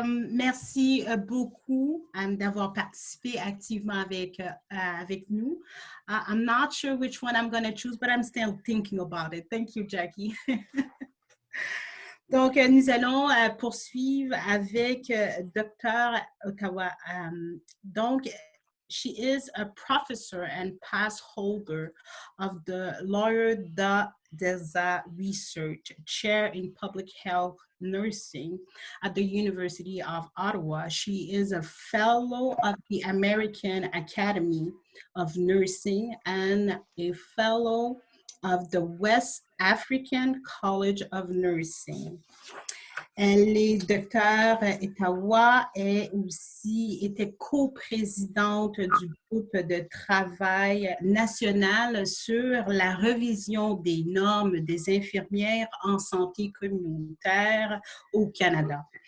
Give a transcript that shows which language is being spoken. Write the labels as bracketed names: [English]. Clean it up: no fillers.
[French] Merci beaucoup d'avoir participé activement avec nous. [English] I'm not sure which one I'm going to choose, but I'm still thinking about it. Thank you, Jackie. [French] Donc, nous allons poursuivre avec Dr. Ottawa. [English] Donc, she is a professor and pass holder of the Laurier Deza Research Chair in Public Health Nursing at the University of Ottawa. She is a fellow of the American Academy of Nursing and a fellow of the West African College of Nursing. [French] Elle est docteur Ottawa et aussi était coprésidente du groupe de travail national sur la revision des normes des infirmières en santé communautaire au Canada.